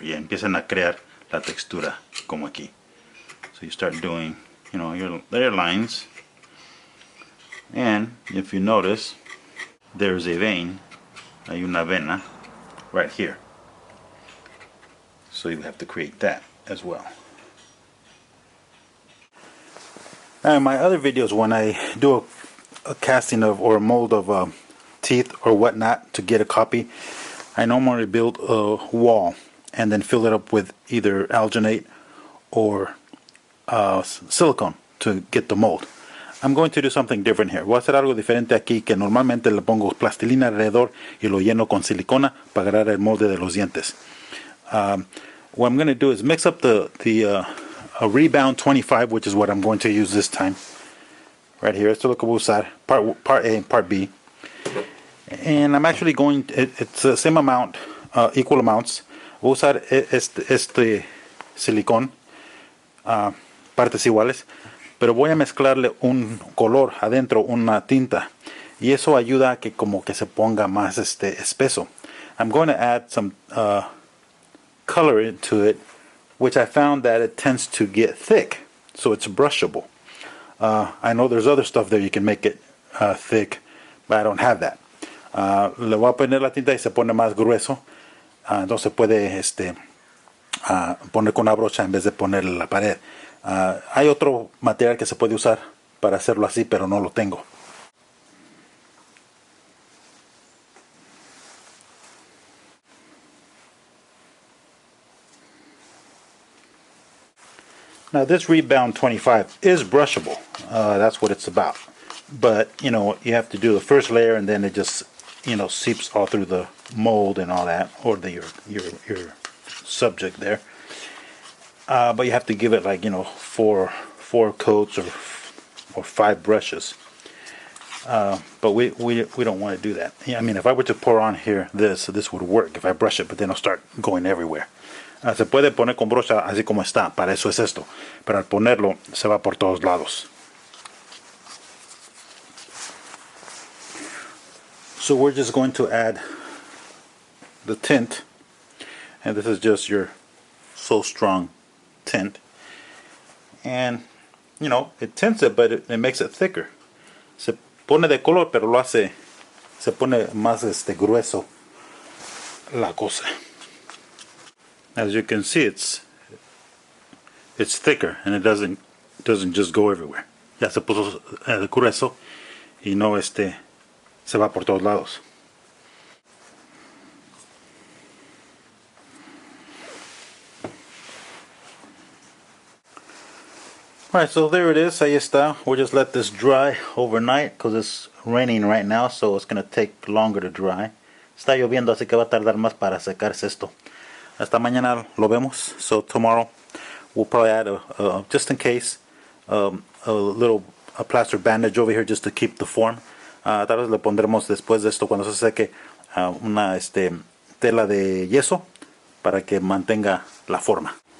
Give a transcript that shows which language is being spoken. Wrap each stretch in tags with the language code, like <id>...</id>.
<es>Y empiezan a crear la textura como aquí.</es> <en>So you start doing, you know, your lines, and if you notice, there's a vein,</en> <es>hay una vena</es> <en>right here. So you have to create that as well. Now in my other videos, when I do a casting of or a mold of teeth or whatnot to get a copy, I normally build a wall and then fill it up with either alginate or silicone to get the mold. I'm going to do something different here.</en> <es>Voy a hacer algo diferente aquí, que normalmente le pongo plastilina alrededor y lo lleno con silicona para agarrar el molde de los dientes.</es> <en>What I'm going to do is mix up the rebound 25, which is what I'm going to use this time. Right here,</en> <es>esto es lo que voy a usar,</es> <en>part A and part B. And I'm actually going, it's the same amount, equal amounts.</en> <es>Voy a usar este silicón, partes iguales. Pero voy a mezclarle un color adentro, una tinta, y eso ayuda a que como que se ponga más espeso.</es> <en>I'm going to add some color into it, which I found that it tends to get thick, so it's brushable. I know there's other stuff there you can make it thick, but I don't have that.</en> <es>Le voy a poner la tinta y se pone más grueso, entonces puede poner con una brocha en vez de ponerle en la pared. Hay otro material que se puede usar para hacerlo así, pero no lo tengo.</es> <en>Now this rebound 25 is brushable. That's what it's about. But you know, you have to do the first layer and then it just, you know, seeps all through the mold and all that, or your subject there. But you have to give it like, you know, four coats or 5 brushes. But we don't want to do that. Yeah, I mean, if I were to pour on here this would work if I brush it, but then it'll start going everywhere.</en> <es>Se puede poner con brocha así como está, para eso es esto. Pero al ponerlo se va por todos lados.</es> <en>So we're just going to add the tint, and this is just your So Strong tint, and you know, it tints it, but it makes it thicker.</en> <es>Se pone de color, pero lo hace, se pone más grueso la cosa.</es> <en>As you can see, it's thicker, and it doesn't just go everywhere.</en> <es>Ya se puso grueso y no se va por todos lados.</es> <en>Alright, so there it is.</en> <es>Ahí está.</es> <en>We'll just let this dry overnight because it's raining right now, so it's going to take longer to dry.</en> <es>Está lloviendo, así que va a tardar más para secarse esto. Hasta mañana lo vemos.</es> <en>So tomorrow we'll probably add just in case, a plaster bandage over here just to keep the form.</en> <es>Tal vez le pondremos después de esto, cuando se seque, una tela de yeso para que mantenga la forma.</es>